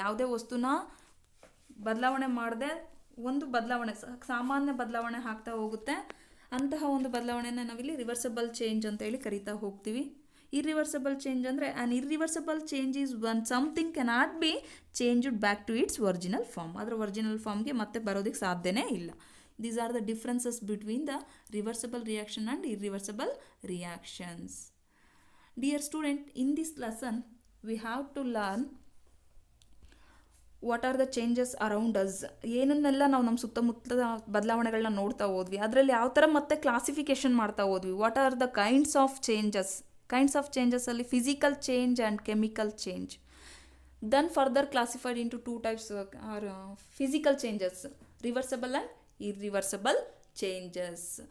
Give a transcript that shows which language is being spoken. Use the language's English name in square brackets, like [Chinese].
[Kannada] ಯಾವುದೇ ವಸ್ತುನ ಬದಲಾವಣೆ ಮಾಡದೆ ಒಂದು ಬದಲಾವಣೆ, ಸಾಮಾನ್ಯ ಬದಲಾವಣೆ ಆಗ್ತಾ ಹೋಗುತ್ತೆ. ಅಂತಹ ಒಂದು ಬದಲಾವಣೆನ ನಾವಿಲ್ಲಿ ರಿವರ್ಸಬಲ್ ಚೇಂಜ್ ಅಂತೇಳಿ ಕರಿತಾ ಹೋಗ್ತೀವಿ. [English] irreversible change [Kannada] ಅಂದರೆ [English] An irreversible change is one something cannot be changed back to its original form. [Kannada] ಅದರ ಒರಿಜಿನಲ್ ಫಾರ್ಮ್ಗೆ ಮತ್ತೆ ಬರೋದಕ್ಕೆ ಸಾಧ್ಯನೇ ಇಲ್ಲ. [English] These are the differences between the reversible reaction and irreversible reactions. Dear student, in this lesson we have to learn what are the changes around us. [Kannada] ಏನನ್ನೆಲ್ಲ ನಾವು ನಮ್ಮ ಸುತ್ತಮುತ್ತಲ ಬದಲಾವಣೆಗಳನ್ನ ನೋಡ್ತಾ ಹೋದ್ವಿ, ಅದರಲ್ಲಿ ಯಾವ ಥರ ಮತ್ತೆ ಕ್ಲಾಸಿಫಿಕೇಶನ್ ಮಾಡ್ತಾ ಹೋದ್ವಿ. [English] what are the kinds of changes [Kannada] ಅಲ್ಲಿ [English] Physical change and chemical change. Then further classified into 2 types are physical changes, reversible and irreversible changes.